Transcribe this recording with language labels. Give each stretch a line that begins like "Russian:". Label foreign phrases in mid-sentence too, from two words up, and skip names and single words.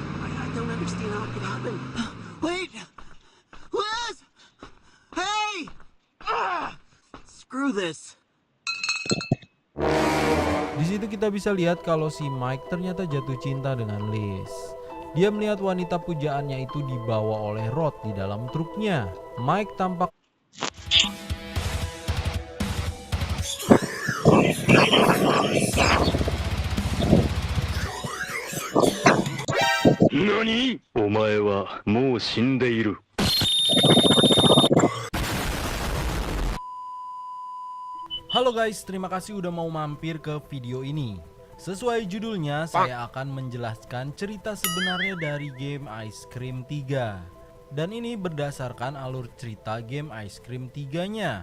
English: I don't understand how it could happen. Wait! Liz! Hey! Screw this.
Indonesian: Di situ kita bisa lihat kalau si Mike ternyata jatuh cinta dengan Liz. Dia melihat wanita pujaannya itu dibawa oleh Rod di dalam truknya. Mike tampak
Japanese: NANI?! お前はもう死んでいる。
Indonesian: Halo guys, terima kasih udah mau mampir ke video ini. Sesuai judulnya, saya akan menjelaskan cerita sebenarnya dari game Ice Cream 3. Dan ini berdasarkan alur cerita game Ice Cream 3-nya.